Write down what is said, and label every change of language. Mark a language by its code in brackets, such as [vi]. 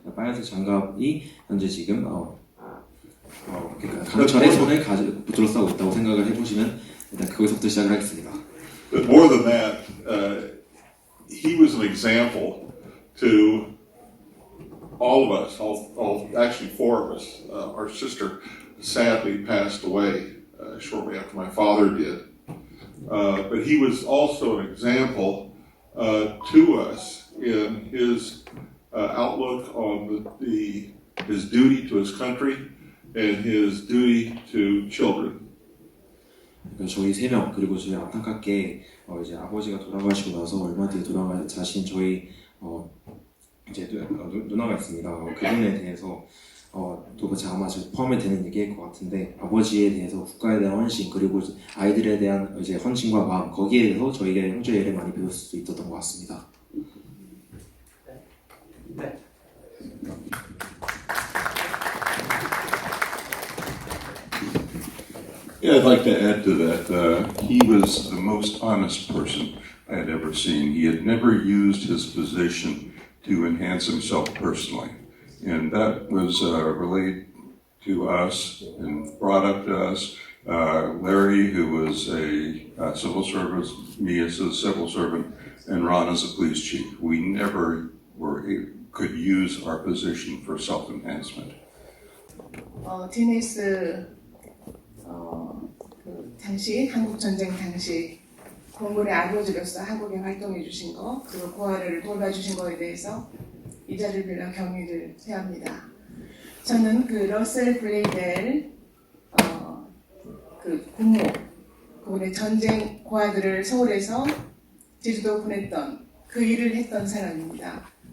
[ko] 빨간색 장갑이 현재 지금 강철의 손을 둘러싸고 있다고 생각을 해보시면 일단 거기서부터 시작을 하겠습니다. [en] But more than that, he was an example to all of us, actually four of us. Our sister sadly passed away shortly after my father did. But he was also an example to us in his outlook on his duty to his country and his duty to children. [ko] 저희 세 명 그리고 저희 안타깝게 이제 아버지가 돌아가시고 나서 얼마 뒤에 돌아가신 저희 이제 누나가 있습니다. 그분에 대해서 또 아마 포함이 되는 얘기일 것 같은데 아버지에 대해서 국가에 대한 헌신 그리고 아이들에 대한 이제 헌신과 마음 거기에 대해서 저희가 형제를 많이 배울 수 있었던 것 같습니다. [en] Yeah, I'd like to add to that. He was the most honest person I had ever seen. He had never used his position to enhance himself personally. And that was relayed to us and brought up to us. Larry, who was a civil servant, me as a civil servant, and Ron as a police chief. We never could use our position for self-enhancement. [ko] 디니스 당시 한국 전쟁 당시 공군의 아버지로서 한국에 활동해 주신 거 그리고 고아를 돌봐주신 거에 대해서 이 자리를 빌려 경의를 표합니다. 저는 그 러셀 블레이델 그 군모 그분의 전쟁 고아들을 서울에서 제주도 보냈던 그 일을 했던 사람입니다.